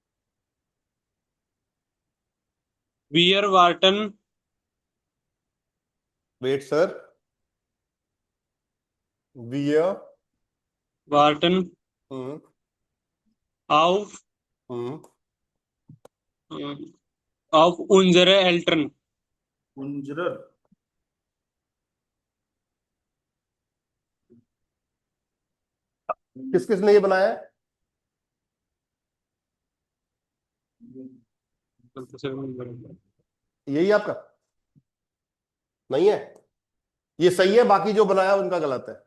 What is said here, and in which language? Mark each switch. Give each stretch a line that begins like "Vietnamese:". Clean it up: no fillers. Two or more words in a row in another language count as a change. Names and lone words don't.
German: wir warten
English: wait sir,
German: wir, warten हम्म, auf हम्म, auf unsere Eltern. उंजरर
Hindi: किस किस ने ये बनाया है? यही आपका नहीं है, ये सही है, बाकी जो बनाया उनका गलत है।